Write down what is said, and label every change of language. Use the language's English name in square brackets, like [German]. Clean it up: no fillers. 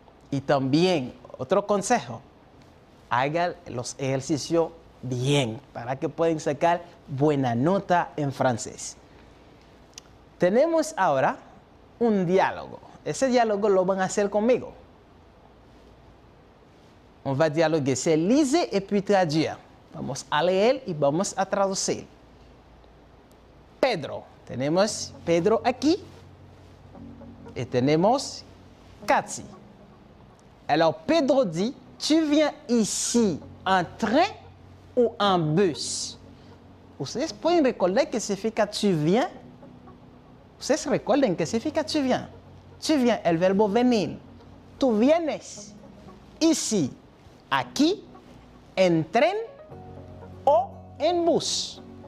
[Spanish] Y también, otro consejo, hagan los ejercicios bien para que puedan sacar buena nota en francés. Tenemos ahora un diálogo. Ese diálogo lo van a hacer conmigo. [French] On va dialoguer, c'est lire et puis traduire. [Spanish] Vamos a leer y vamos a traducir. Pedro. Tenemos Pedro aquí y tenemos Cathy. [French] Alors Pedro dit, tu viens ici en train ou en bus? [Spanish] Ustedes pueden recordar qué significa [French] tu viens. [Spanish] Ustedes recuerden qué significa tu viens. [French] Tu viens, [Spanish] el verbo venir. Tú vienes [French] ici, [Spanish] aquí, en tren o en bus.